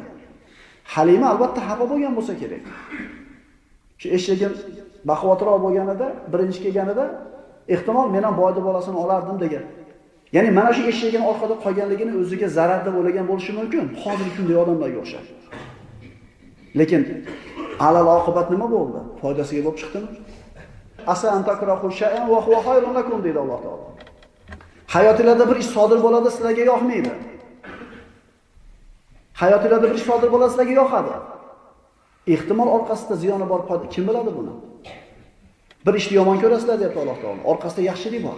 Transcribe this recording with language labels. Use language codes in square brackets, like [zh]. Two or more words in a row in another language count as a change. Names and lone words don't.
[uz] Halima albatta xafa bo'lgan bo'lsa kerak. Shu eshagim baquvvatroq bo'lganida, birinchi kelganida ehtimol men ham boyda bolasini olardim degan. Ya'ni mana shu eshagini orqada qolganligini o'ziga zarar deb o'ylagan bo'lishi mumkin. Hozirgi kunda odamlarga o'xshab. Lekin alal oqibat nima bo'ldi? Foydasiga bo'lib chiqdimi? [ar] عسى أن تكرهوا شيئا وهو خير لكم [uz] deydi Alloh taolo. Hayotingizda bir ish sodir bo'ladi, sizlarga yoqmaydi. Hayotingizda bir ish sodir bo'ladi, sizlarga yoqadi. Ehtimol orqasida ziyoni bor, kim biladi buni? Bir ishni yomon ko'rasizlar deyapti Alloh taolo. Orqasida yaxshilik bor.